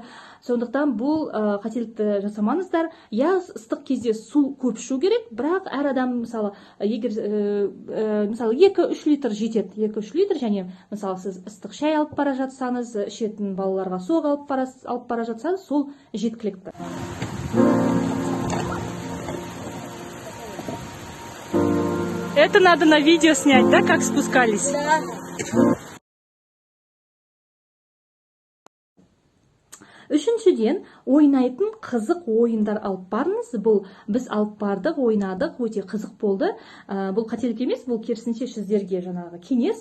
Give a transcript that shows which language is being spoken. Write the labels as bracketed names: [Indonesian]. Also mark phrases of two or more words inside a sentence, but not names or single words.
[Kazakh] Сондықтан бұл қателікті жасамаңыздар. Я ыстық кезде су көп ішу керек, бірақ әр адам мысалы егер мысалы 2-3 литр жетеді, 2-3 литр, және мысалы сіз ыстық шай алып бара жатсаңыз, ішетін балаларға сок алып бара жатсаңыз, сол жеткілікті. [Russian] Это надо на видео снять, да, как спускались? Да. [Kazakh] Үшіншіден, ойнайтын қызық ойындар алып барыңыз. Бұл біз алып бардық, ойнадық, өте қызық болды. Бұл қателік емес, бұл керісінше сіздерге жаңағы кеңес.